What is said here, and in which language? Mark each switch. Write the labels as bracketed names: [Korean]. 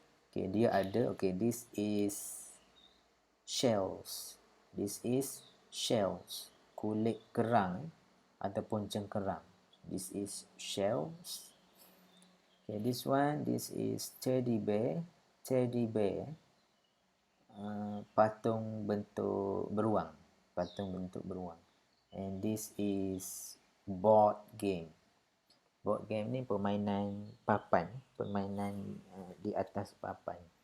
[English] Okey, dia ada, okey, this is shells. This is shells. [Malay] Kulit kerang ataupun cengkerang. [English] This is shells. Okay, this one, this is teddy bear. [Malay] Teddy bear. Patung bentuk beruang. Patung bentuk beruang. [English] And this is board game. [Malay] Board game ni permainan papan. Permainan di atas papan.